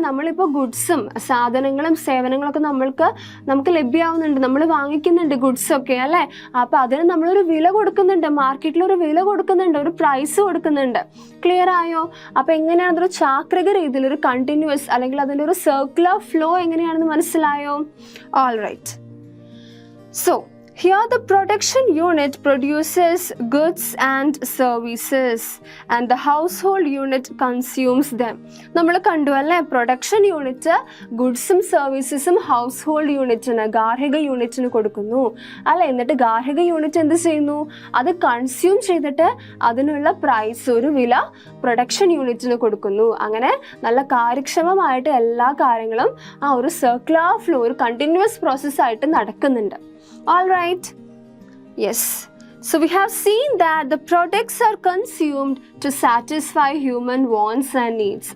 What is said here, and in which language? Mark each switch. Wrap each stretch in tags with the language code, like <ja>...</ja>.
<ml>നമ്മളിപ്പോൾ ഗുഡ്സും സാധനങ്ങളും സേവനങ്ങളൊക്കെ നമുക്ക് ലഭ്യമാവുന്നുണ്ട്, നമ്മൾ വാങ്ങിക്കുന്നുണ്ട് ഗുഡ്സൊക്കെ അല്ലേ. അപ്പോൾ അതിന് നമ്മളൊരു വില കൊടുക്കുന്നുണ്ട്, മാർക്കറ്റിൽ ഒരു വില കൊടുക്കുന്നുണ്ട്, ഒരു പ്രൈസ് കൊടുക്കുന്നുണ്ട്. ക്ലിയർ ആയോ? അപ്പോൾ എങ്ങനെയാണ് അതൊരു ചാക്രിക രീതിയിൽ, ഒരു കണ്ടിന്യൂസ് അല്ലെങ്കിൽ അതിൻ്റെ ഒരു സർക്കുലർ ഫ്ലോ എങ്ങനെയാണെന്ന് മനസ്സിലായോ?</ml> <en>All right. So here the production unit produces goods and services and the household unit consumes them.</en> <ml>നമ്മൾ കണ്ടു അല്ലേ, പ്രൊഡക്ഷൻ യൂണിറ്റ് ഗുഡ്സും സർവീസസും ഹൗസ് ഹോൾഡ് യൂണിറ്റിന്, ഗാർഹിക യൂണിറ്റിന് കൊടുക്കുന്നു അല്ലെ. എന്നിട്ട് ഗാർഹിക യൂണിറ്റ് എന്ത് ചെയ്യുന്നു, അത് കൺസ്യൂം ചെയ്തിട്ട് അതിനുള്ള പ്രൈസ്, ഒരു വില പ്രൊഡക്ഷൻ യൂണിറ്റിന് കൊടുക്കുന്നു. അങ്ങനെ നല്ല കാര്യക്ഷമമായിട്ട് എല്ലാ കാര്യങ്ങളും ഒരു സർക്കുലർ ഫ്ലോ, ഒരു കണ്ടിന്യൂസ് പ്രോസസ്സായിട്ട് നടക്കുന്നുണ്ട്.</ml> <en>All right. Yes. So we have seen that the products are consumed to satisfy human wants and needs.</en>